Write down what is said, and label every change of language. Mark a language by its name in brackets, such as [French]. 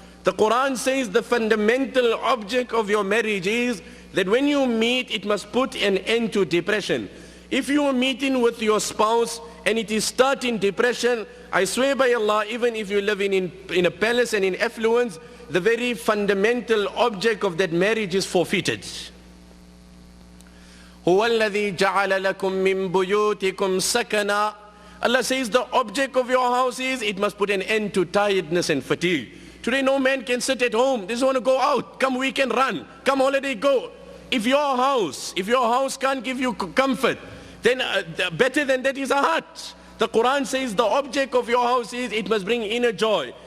[English] The Quran says the fundamental object of your marriage is that when you meet, it must put an end to depression. If you are meeting with your spouse and it is starting depression, I swear by Allah, even if you live in a palace and in affluence, the very fundamental object of that marriage is forfeited. [Arabic] هو الذي جعل لكم من بيوتكم سكنا. [English] Allah says the object of your house is it must put an end to tiredness and fatigue. Today no man can sit at home. They just want to go out. Come weekend run. Come holiday go. If your house can't give you comfort, then better than that is a hut. The Quran says the object of your house is it must bring inner joy.